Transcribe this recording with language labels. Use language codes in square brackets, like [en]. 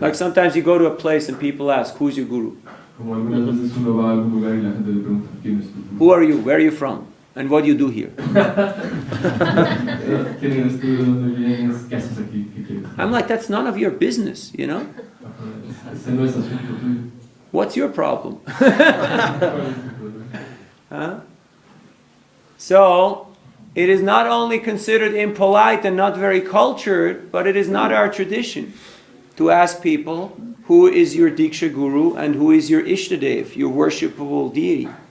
[en] Like sometimes you go to a place and people ask, who's your guru? [es] Como algunas veces uno va a algún lugar y la gente le pregunta, ¿quién es tu guru? [en] Who are you? Where are you from? And what do you do here? [es] ¿Quién eres tú? ¿De dónde vienes? ¿Qué haces aquí? ¿Qué quieres? [en] I'm like, that's none of your business, you know? [es] Ese no es asunto tuyo. [en] What's your problem? [es] ¿Cuál es tu problema? Huh? [en] So, it is not only considered impolite and not very cultured, but it is not our tradition to ask people who is your Diksha Guru and who is your Ishtadev, your worshipable deity.